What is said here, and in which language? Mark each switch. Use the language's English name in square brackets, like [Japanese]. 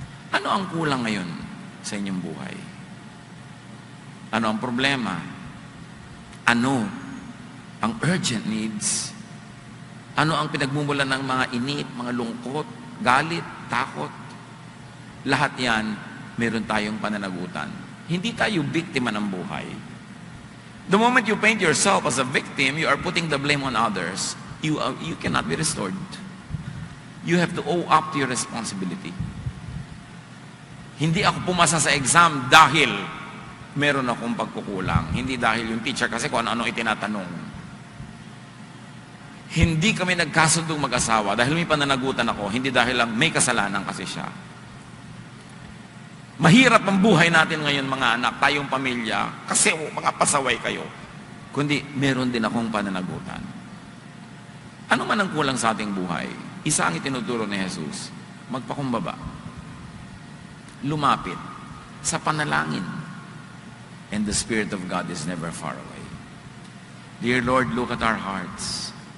[Filipino] Ano ang kulang ngayon sa inyong buhay? Ano ang problema? Ano ang urgent needs? Ano ang pinagmumulan ng mga init, mga lungkot, galit, takot? Lahat yan, meron tayong pananagutan. Hindi tayo biktima ng buhay. [English] The moment you paint yourself as a victim, you are putting the blame on others. You cannot be restored. You have to owe up to your responsibility. [Filipino] Hindi ako pumasa sa exam dahil meron akong pagkukulang. Hindi dahil yung teacher kasi kung ano-ano itinatanong. Hindi kami nagkasundong mag-asawa dahil may pananagutan ako, hindi dahil lang may kasalanan kasi siya. Mahirap ang buhay natin ngayon mga anak, tayong pamilya, kasi mga pasaway kayo. Kundi meron din akong pananagutan. Ano man ang kulang sa ating buhay, isa ang itinuturo ni Jesus, magpakumbaba. Lumapit sa panalangin. [English] And the Spirit of God is never far away. Dear Lord, look at our hearts.